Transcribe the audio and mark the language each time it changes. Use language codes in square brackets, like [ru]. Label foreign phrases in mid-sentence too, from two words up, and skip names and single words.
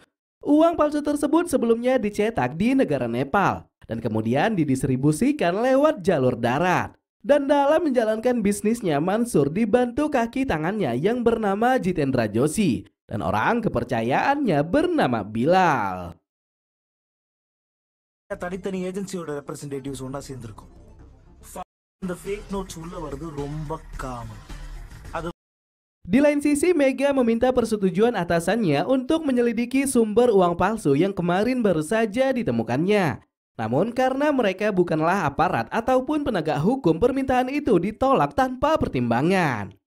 [id] Uang palsu tersebut sebelumnya dicetak di negara Nepal dan kemudian didistribusikan lewat jalur darat. Dan dalam menjalankan bisnisnya, Mansur dibantu kaki tangannya yang bernama Jitendra Joshi dan orang kepercayaannya bernama Bilal. [ta] தனித்தனி ஏஜென்சியோட ரெப்ரசன்டேட்டிவ்ஸ் ஒன்றா சேர்ந்துருக்கும். இந்த [en] fake notes [ta] உள்ள வருது ரொம்ப காமன். [id] Di lain sisi, Mega meminta persetujuan atasannya untuk menyelidiki sumber uang palsu yang kemarin baru saja ditemukannya. Namun karena mereka bukanlah aparat ataupun penegak hukum, permintaan itu ditolak tanpa pertimbangan.